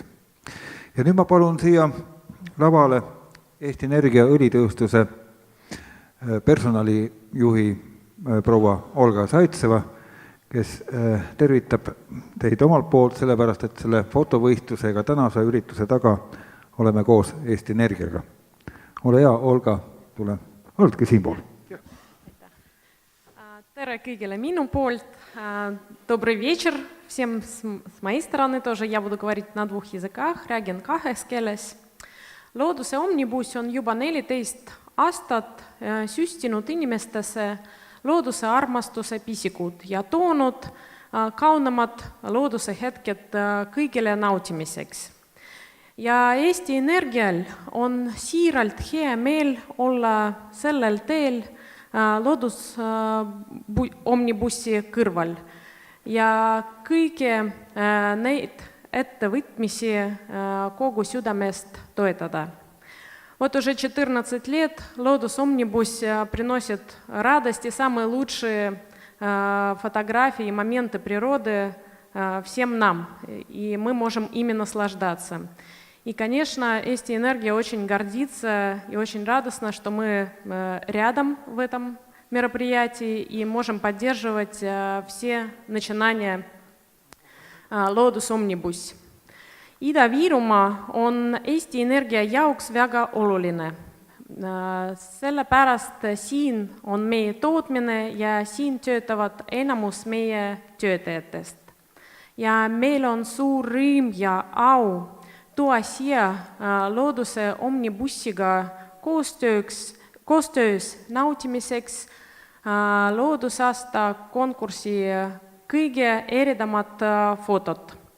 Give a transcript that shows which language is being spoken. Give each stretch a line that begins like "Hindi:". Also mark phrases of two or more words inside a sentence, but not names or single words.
Estonian: Ja nüüd ma palun siia lavale Eesti Energia õlitööstuse personalijuhi proua Olga Saitseva, kes tervitab teid omalt poolt, sellepärast et selle fotovõistlusega tänase ürituse taga oleme koos Eesti Energiaga. Ole hea, Olga, tule. Oletki siinpool. Tere kõigile minu poolt.
Russian: Добрый вечер всем с моей стороны тоже. Я буду говорить на 2 языках,
Estonian: räägin 2 keeles. Looduse omnibus on juba 14 aastat süstinud inimestesse looduse armastuse pisikud ja toonud kaunamad looduse hetked kõigile nautimiseks. Ja Eesti Energial on siiralt hea meel olla sellel teel loodus omnibussi kõrval ja kõige neid ettevõtmisi kogu südamest toetada.
Russian: Вот уже 14 лет Lotus Omnibus приносит радость и самые лучшие фотографии и моменты природы всем нам, и мы можем ими наслаждаться. И, конечно, Eesti Energia очень гордится и очень радостно, что мы рядом в этом мероприятии и можем поддерживать все начинания Loodus Omnibus.
Estonian: Ida-Virumaa on Eesti Energia jaoks väga oluline. Sellepärast siin on meie tootmine ja siin töötavad enamus meie töötajatest. Ja meil on suur rõõm ja au tuua siia looduse omnibussiga koostöös nautimiseks loodusaasta konkursi kõige eredamad fotod.